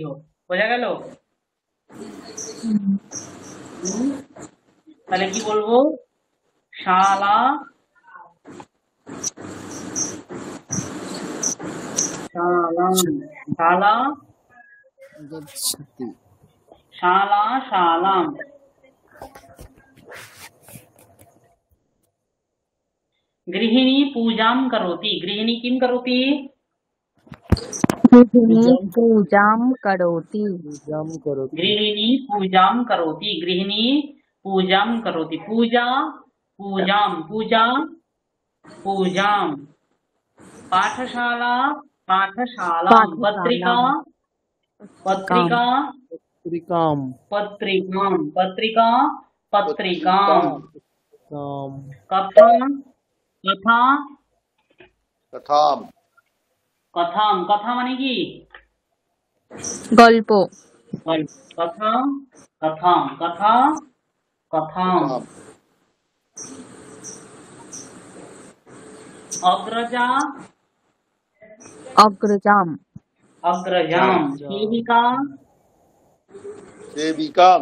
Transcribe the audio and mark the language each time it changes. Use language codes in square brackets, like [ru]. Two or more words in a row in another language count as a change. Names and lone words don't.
[bn] বোঝা গেল? হুম, তাহলে কি বলবো? [sa] শালা শালাম, শালা গচ্ছতি। শালা শালাম। गृहिणी पूजां करोति, गृहिणी किं करोति? गृहिणी पूजां करोति। पूजाम करोति। गृहिणी पूजां करोति, गृहिणी पूजां करोति। पूजा पूजां, पूजा पूजां। पाठशाला पाठशालां। पत्रिका पत्रिका पत्रिकाम। पत्रिकां, पत्रिका पत्रिकां। काम। कथा कथा कथाम। कथां, [bn] कथा মানে কি? গল্প। [sa] कथा कथां, कथा कथां। कथाम। अग्रजा অগ্রজাম। अग्रजां। सेविका सेविकाम।